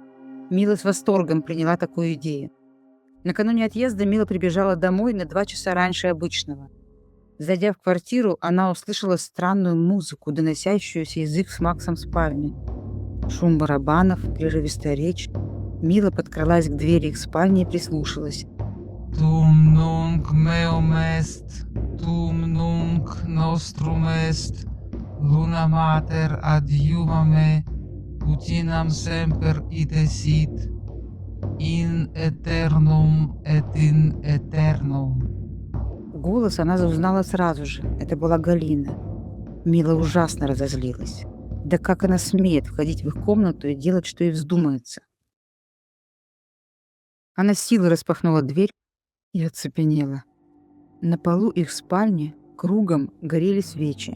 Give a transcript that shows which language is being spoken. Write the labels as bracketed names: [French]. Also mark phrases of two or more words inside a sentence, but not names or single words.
[Russian] Мила с восторгом приняла такую идею. Накануне отъезда Мила прибежала домой на 2 часа раньше обычного. Зайдя в квартиру, она услышала странную музыку, доносящуюся из их с Максом спальни. Шум барабанов, прерывистая речь. Мила подкралась к двери их спальни и прислушалась. [Latin] Tum nunc meum est, tum nunc nostrum est, luna mater adiuma me, utinam semper ite sit, in aeternum et in aeternum. [Russian] Голос она узнала сразу же. Это была Галина. Мила ужасно разозлилась. Да как она смеет входить в их комнату и делать, что ей вздумается? Она с силой распахнула дверь и оцепенела. На полу их спальни кругом горели свечи.